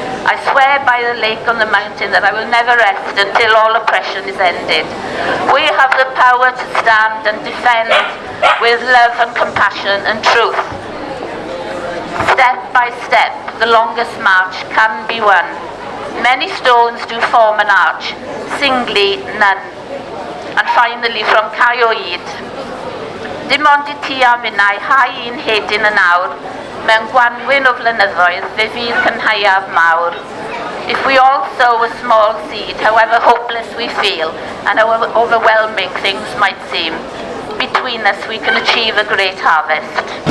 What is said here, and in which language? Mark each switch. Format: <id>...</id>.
<en>I swear by the lake on the mountain that I will never rest until all oppression is ended. We have the power to stand and defend with love and compassion and truth. Step by step, the longest march can be won. Many stones do form an arch, singly none. And finally, from</en> <cy>Cai o Hyd, dim ond I ti a minnau hau un hedyn yn awr, mewn gwanwyn o flynyddoedd fe fydd cynhaiaf mawr.</cy> <en>If we all sow a small seed, however hopeless we feel and how overwhelming things might seem, between us we can achieve a great harvest.</en>